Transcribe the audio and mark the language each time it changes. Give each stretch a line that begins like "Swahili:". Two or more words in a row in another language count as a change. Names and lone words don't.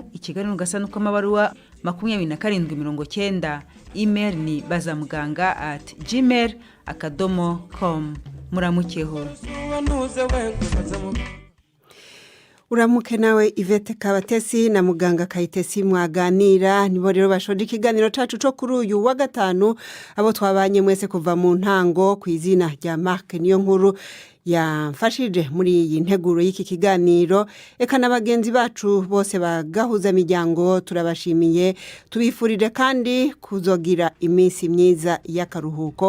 Rundi: Ikiganiro gasanuka amabaruwa 2790, email ni bazamuganga@gmail.com. Muramukeho. Uramuke nawe Ivete Kabatesi na muganga Kayitesi mwaganira. Nibo rero bashoje ikiganiro cacu cyo kuri uyu wa gatanu, abo twabanye mwese kuva mu ntango, ku izina rya Mark niyo nkuru yamfashije muri iyi nteguro y'iki kiganiro. Eka n'abagenzi bacu bose bagahuza miryango turabashimiye, tubifurije kandi kuzogira iminsi myiza y'akaruhuko.